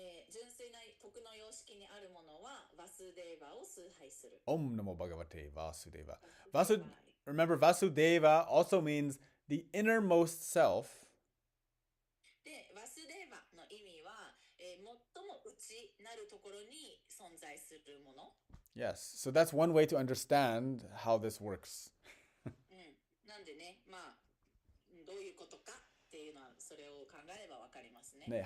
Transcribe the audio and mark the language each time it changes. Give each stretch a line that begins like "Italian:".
Japanese: 純粋な徳の様式にあるものはバスデーバを崇拝する。
Sanskrit: Om Namo Bhagavate Vasudeva.
English: Remember, Vasudeva also means the innermost self.
Japanese: で、バスデーバの意味は、最も内なるところに存在するもの。
English: Yes, so that's one way to understand how this works.
Japanese: なんでね、どういうことかっていうのはそれを考えればわかりますね。